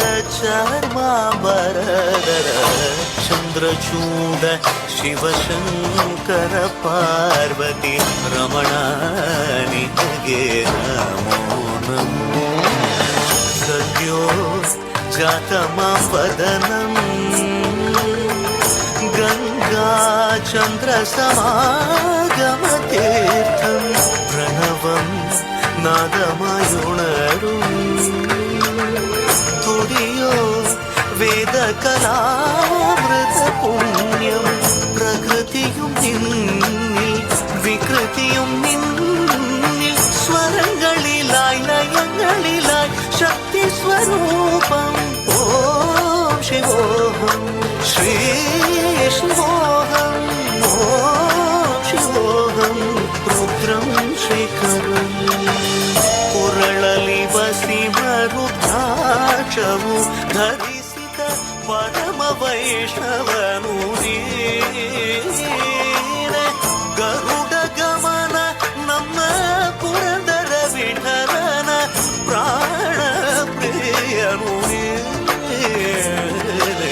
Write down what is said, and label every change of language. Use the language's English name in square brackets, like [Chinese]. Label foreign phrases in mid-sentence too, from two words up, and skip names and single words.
[Kannada] ಚರ್ಮಾಂಬರಧರ ಚಂದ್ರಚೂಡ ಶಿವಶಂಕರ ಪಾರ್ವತಿ ರಮಣ ನಿನಗೆ ನಮೋ ನಮೋ ಸದ್ಯೋ [Malayalam] ജാതമാപദനം ഗംഗാ ചന്ദ്ര സമാഗമതീർത്ഥം പ്രണവം നാദമായുണരും തുടിയോ വേദകലാമൃത പുണ്യം പ്രകൃതിയും നിന്നിൽ വികൃതിയും നിന്നിൽ സ്വരങ്ങളിലായി ലയങ്ങളിലായി ശക്തി സ്വരൂപം ഓം ശിവോഹം ശ്രീ ശിവോഹം ഓം ശിവോഹം രുദ്രം ശേഖരം [Kannada] ಕೊರಳಲಿ ವಸಿಮರುದ್ರಾಕ್ಷವು ಧರಿಸಿದ ಪರಮ ವೈಷ್ಣವನು ನೀನೆ. ಗರುಡ ಗಮನ ನಮ್ಮ ಪುರಂದರ ವಿಠಲನ ಪ್ರಾಣ ಪ್ರಿಯನು ನೀನೆ.